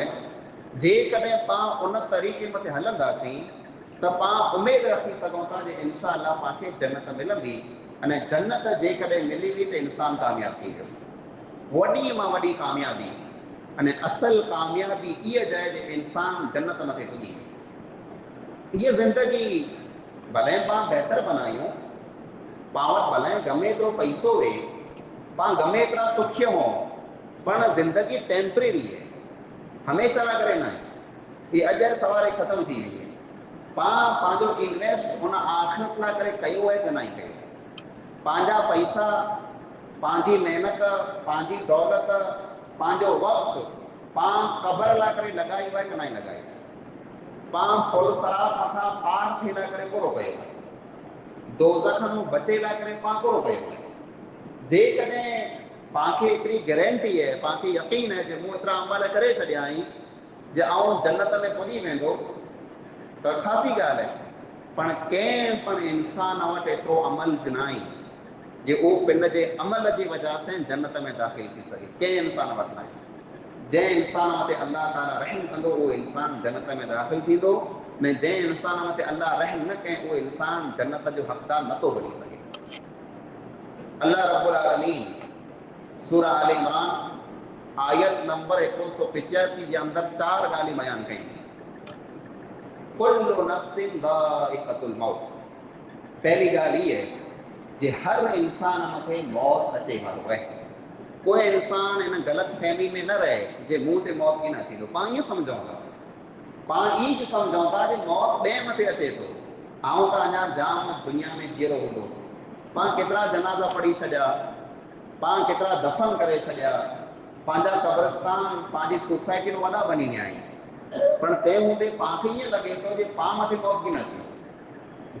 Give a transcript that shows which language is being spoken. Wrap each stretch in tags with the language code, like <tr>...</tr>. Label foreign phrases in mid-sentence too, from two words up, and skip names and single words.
<kfr>जेकॾहिं पां उन तरीक़े मथे हलंदासीं त पां उमेद रखी सघूं था जे इंशा अल्लाह पांखे जन्नत मिलंदी, अने जन्नत जेकॾहिं मिली वई त इंसान कामयाब थी वियो। वॾी मां वॾी कामयाबी अने असल कामयाबी इहा जाए जे इंसान जन्नत मथे पुॼी। ये ज़िंदगी भले पां बहितर बनायूं, पां वटि भले गमे एतिरो पैसो वे, पां गमे एतिरा सुखी हो, पर ज़िंदगी टेम्परेरी है, हमेशा लाइ करे न आहे। ये अॼु सवारे ख़त्म थी वई है। पां पंहिंजो इन्वेस्ट हुन आख़िरत लाइ करे कयो आहे कि न कयो। पंहिंजा पैसा, पंहिंजी महिनत, पंहिंजी दौलत, पंहिंजो वक़्तु पां क़बर लाइ करे लॻायो आहे कि न लॻायो। पां फुल सराब मथां पार थिए लाइ करे पूरो कयो आहे, दोज़ख मां बचे लाइ करे पां पूरो कयो आहे। जेकॾहिं पांखे एतिरी गारंटी है, पांखे यकीन है जे मूं एतिरा अमल करे छॾिया आहिनि जे आउं जन्नत में पुॼी वेंदुसि, त ख़ासी ॻाल्हि है। पर कंहिं पण इंसान वटि एतिरो अमल ज न आहे जे उहो पिन जे अमल जी वजह से जन्नत में दाख़िल थी सघे। कंहिं इंसान वटि न आहे। जंहिं इंसान मथे अल्लाह ताला रहम कंदो उहो इंसान जन्नत में दाख़िल थींदो, ने जंहिं इंसान मथे अल्लाह रहम न कए उहो इंसान जन्नत जो हक़दार नथो बणी सघे। अल्लाह रब्बुल आलमीन सूरह आल इमरान आयत नंबर 185 के अंदर 4 ॻाल्हियूं बयान कई।</kfr> <ar>كل نفس ذائقة الموت.</ar> <kfr>पहली ॻाल्हि ये है जे हर इंसान मथे मौत अचे वारो है। कोई इंसान इन गलत फहमी में न रहे जे मुंह ते मौत की न अचे। पां ईअं सम्झूं था, पां ईअं सम्झूं था जे मौत ॿिए मथे अचे थो। आऊं त अञा जाम दुनिया में जीअरो हूंदुसि, पां केतिरा जनाज़ा पढ़ी छॾिया, पां केतिरा दफ़न करे छॾिया, पंहिंजा क़ब्रस्तान पंहिंजी सोसाइटी में वॾा बनी विया आहिनि, पर तंहिं हूंदे पांखे ईअं लॻे थो जे पां मथे मौत की न अचे।</kfr>